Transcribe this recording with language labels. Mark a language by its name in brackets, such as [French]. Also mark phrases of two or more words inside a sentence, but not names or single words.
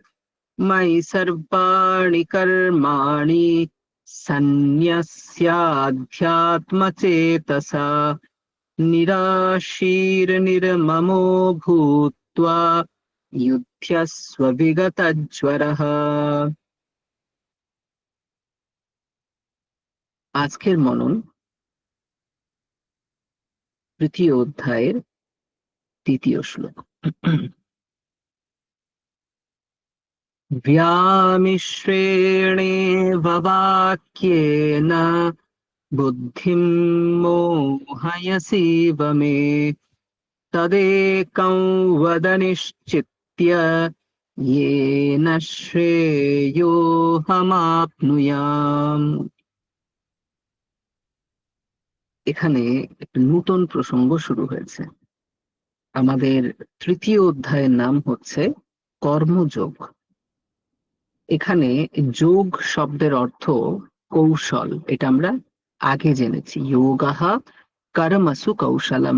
[Sanskrit] मयि सर्वाणि कर्माणि सन्न्यस्याध्यात्मचेतसा। निराशीर्निर्ममो भूत्वा युध्यस्व विगतज्वरः। [Bangla] আজকের মনন তৃতীয় অধ্যায়ের তৃতীয় শ্লোক। [Sanskrit] व्यामिश्रेणेव वाक्येन बुद्धिं मोहयसीव मे तदेकं वद निश्चित्य येन শ্রেয়োহমাপ্নুয়াম। [Bangla] এখানে একটা নতুন প্রসঙ্গ শুরু হয়েছে। আমাদের তৃতীয় অধ্যায়ের নাম হচ্ছে কর্মযোগ। এখানে যোগ শব্দের অর্থ কৌশল, এটা আমরা আগে জেনেছি, [Sanskrit] योगः कर्मसु कौशलम्।